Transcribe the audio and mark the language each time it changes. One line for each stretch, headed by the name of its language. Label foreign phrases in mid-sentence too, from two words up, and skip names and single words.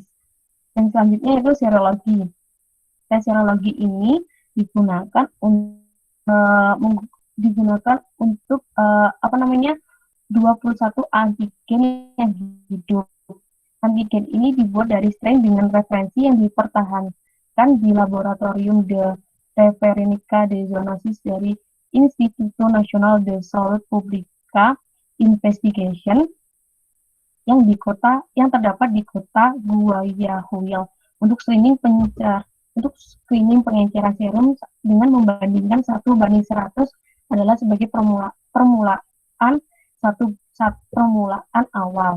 Indonesian: Dan selanjutnya itu serologi. Dan serologi ini digunakan untuk 21 antigen yang hidup. Antigen ini dibuat dari strain dengan referensi yang dipertahankan di Laboratorium de Referencia de Zoonosis dari Instituto Nacional de Salud Pública Investigation yang terdapat di kota Guayaquil untuk screening pengenceran serum dengan membandingkan 1:100 adalah sebagai permulaan awal.